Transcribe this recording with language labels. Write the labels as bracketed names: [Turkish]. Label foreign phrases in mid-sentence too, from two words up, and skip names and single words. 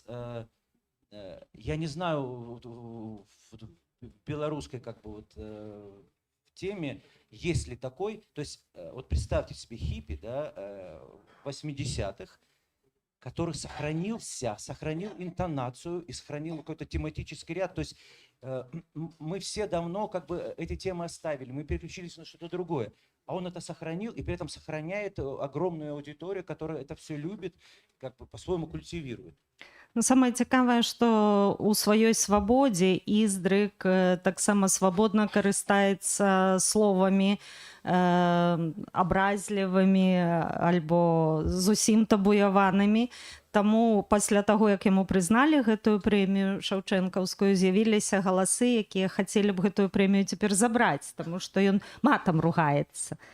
[Russian] Я не знаю, в белорусской как бы вот в теме, есть ли такой, то есть вот представьте себе хиппи, да, 80-х, который сохранил интонацию и сохранил какой-то тематический ряд. То есть мы все давно как бы эти темы оставили, мы переключились на что-то другое. А он это сохранил и при этом сохраняет огромную аудиторию, которая это все любит, как бы по-своему культивирует. [Belarusian] Ну, самае цікавае, што ў сваёй свабодзе Іздрык таксама свабодна карыстаецца словамі абразлівымі альбо зусім табуяванымі. Таму пасля таго, як яму прызналі гэтую прэмію шаўчэнкаўскую, з'явіліся галасы, якія хацелі б гэтую прэмію цяпер забраць, таму што ён матам ругаецца.